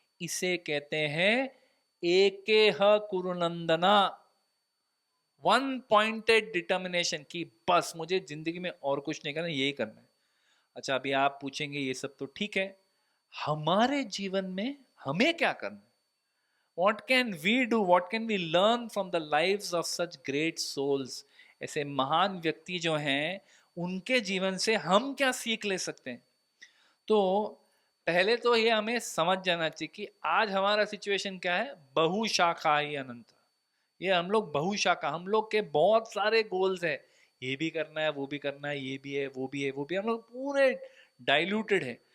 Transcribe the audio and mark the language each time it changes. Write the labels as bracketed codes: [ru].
[hi] इसे कहते हैं एकेह कुरुनंदना, [en] one pointed determination, [hi] की बस मुझे जिंदगी में और कुछ नहीं करना, यही करना है. अच्छा, अभी आप पूछेंगे ये सब तो ठीक है, हमारे जीवन में हमें क्या करना है? [en] What can we do? What can we learn from the lives of such great souls? [hi] ऐसे महान व्यक्ति जो हैं उनके जीवन से हम क्या सीख ले सकते हैं? तो पहले तो ये हमें समझ जाना चाहिए कि आज हमारा सिचुएशन क्या है. बहुशाखा ही अनंत. ये हम लोग बहुशाखा, हम लोग के बहुत सारे गोल्स है, ये भी करना है, वो भी करना है, ये भी है, वो भी है, वो भी. हम लोग पूरे डाइल्यूटेड है.